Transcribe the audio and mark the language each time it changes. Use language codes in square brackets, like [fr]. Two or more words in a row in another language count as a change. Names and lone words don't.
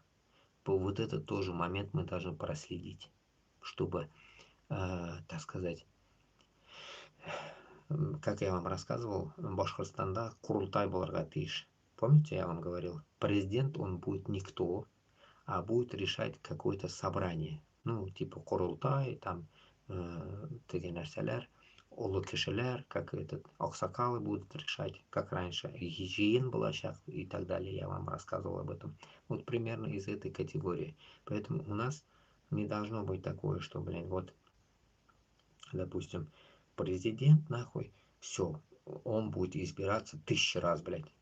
[ru] Вот этот тоже момент мы должны проследить, чтобы, так сказать, как я вам рассказывал, [tt] Башкортостанда Курултай боларга тиеш. [ru] Помните, я вам говорил, президент он будет никто, а будет решать какое-то собрание. Ну, типа Курултай, там, [tt] теге нәрсәләр, улы кешеләр, [ru] как этот, аксакалы будут решать, как раньше, [tt] жиен булачак [ru] и так далее, я вам рассказывал об этом. Вот примерно из этой категории. Поэтому у нас не должно быть такое, что, вот, допустим, президент, нахуй, все, он будет избираться 1000 раз, блядь.